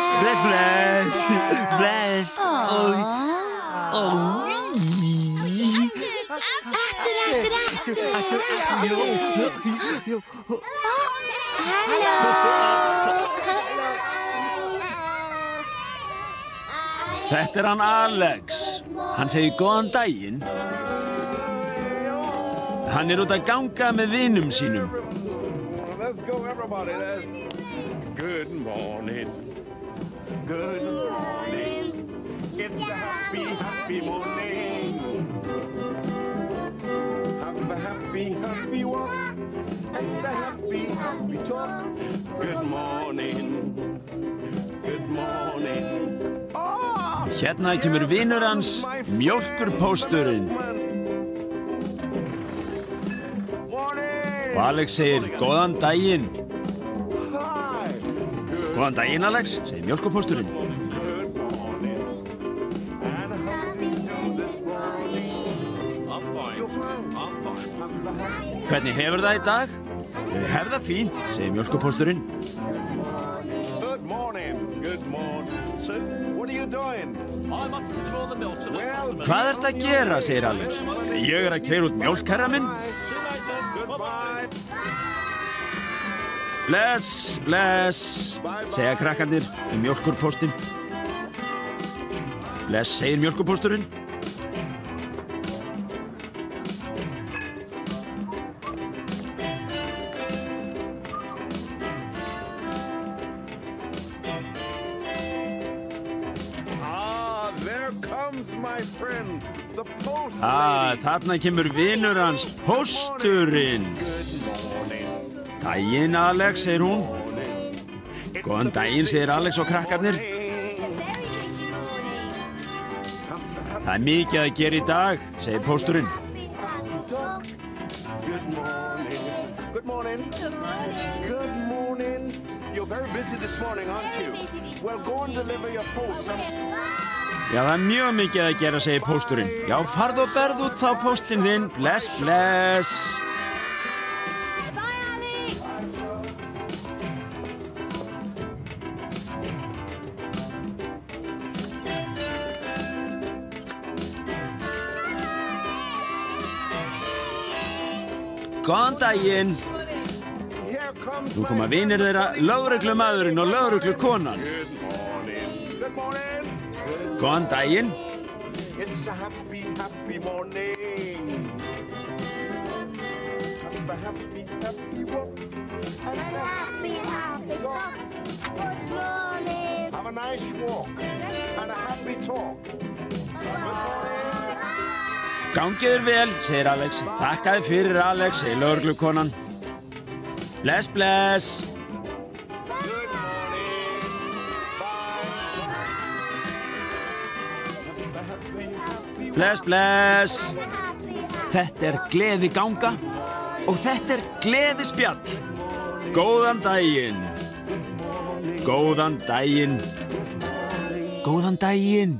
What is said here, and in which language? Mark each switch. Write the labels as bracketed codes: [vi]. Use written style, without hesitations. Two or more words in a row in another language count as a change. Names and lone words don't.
[is] Bless, bless. Bless. Þetta er hann Alex. Hann segir góðan daginn. Hann er út að ganga með vinum sínum. [en] Let's go, everybody. Good morning. Good morning. It's a happy, happy morning. Have a happy, happy walk. And a happy, happy talk. Good morning. Good morning. Oh! [is] Hérna kemur vinur hans, mjólkurpósturinn. Og Alex segir, góðan daginn. [en] Hi. [is] Góðan daginn, Alex, segir mjólkurpósturinn. [en] Good morning. And how do you do this morning? I'm fine. You're fine. I'm fine. Have a happy. [is] Hvernig hefur það í dag? Ég hef það fínt, segir mjólkurpósturinn. [en] Good morning. Good morning. Sir, what are you doing? I'm up to all the milk to the customers. [is] Hvað ertu að gera, segir Alex. Ég að keyra út mjólk, herra minn. [en] Goodbye. [is] Bless, bless, segja krakkarnir við mjólkurpóstinn. Bless, segir mjólkurpósturinn. [en] Ah, there comes my friend, the post lady. [is] Þarna kemur vinur hans, pósturinn. [en] Good morning. [is] Daginn, Alex, segir hún. Góðan daginn, segir Alex og krakkarnir. Það er mikið að gera í dag, segir pósturinn. [en] Good morning. Good morning. Good morning. Good morning. You're very busy this morning, aren't you? Well, go and deliver your post. [is] Já, það mjög mikið að gera, segir pósturinn. Já, farð og berð út þá póstinn þinn. Bless, bless. [en] Bye, Ali. [is] Góðan daginn. [en] Here comes [is] Nú koma vinir þeirra, lögreglumaðurinn og lögreglukonan. [en] Good morning. Good morning. [is] Góðan daginn. [en] It's a happy, happy morning. Have a happy, happy walk. Have a Happy, happy talk. Good morning. Have a nice walk and a happy talk. Good morning. [is] Gangið þér vel, segir Alex. Þakkaði fyrir, Alex, segir lögreglukonan. Bless, bless. [en] Good morning. Bye. Have a happy, happy [is] Bless, bless. [en] Happy, happy. [is] Þetta er gleði ganga og þetta er gleði spjall. Góðan daginn. Góðan daginn. Góðan daginn.